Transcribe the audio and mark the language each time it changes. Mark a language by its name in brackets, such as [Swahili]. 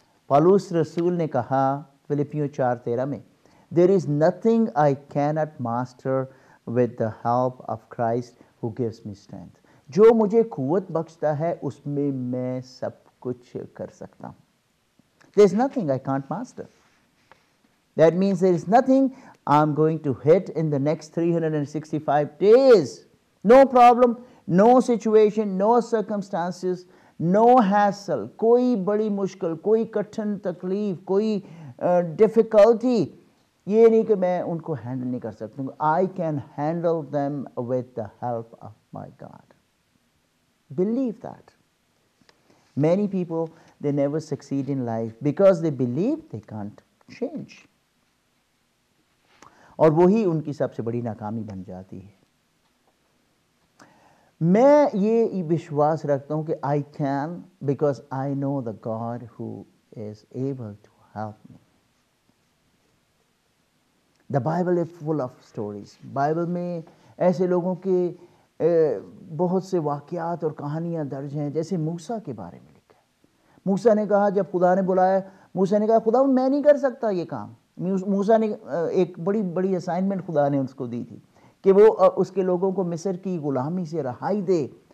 [Hindi] पौलुस रसूल ने कहा फिलिपियों 4:13 में, [English] There is nothing I cannot master with the help of Christ who gives me strength. [Hindi] जो मुझे कुव्वत बख्शता है उसमें मैं सब कुछ कर सकता हूँ। [English] There is nothing I can't master. That means there is nothing I'm going to hit in the next 365 days. No problem, no situation, no circumstances, no hassle. [Hindi] कोई बड़ी मुश्किल, कोई कठिन तकलीफ, कोई डिफ़िकल्टी, ये नहीं कि मैं उनको हैंडल नहीं कर सकता हूँ। [English] I can handle them with the help of my God. Believe that. Many people, they never succeed in life because they believe they can't change. [Hindi] और वही उनकी सबसे बड़ी नाकामी बन जाती है। मैं ये विश्वास रखता हूँ कि [English] I can because I know the God who is able to help me. The Bible is full of stories. [Hindi] Bible में ऐसे लोगों के बहुत से वाक़यात और कहानियाँ दर्ज हैं। जैसे मूसा के बारे में लिखा है। मूसा ने कहा, जब खुदा ने बुलाया, मूसा ने कहा खुदा मैं नहीं कर सकता ये काम। मूसा ने एक बड़ी बड़ी असाइनमेंट खुदा ने उसको दी थी कि वो उसके लोगों को मिस्र की ग़ुलामी से रहाई दे।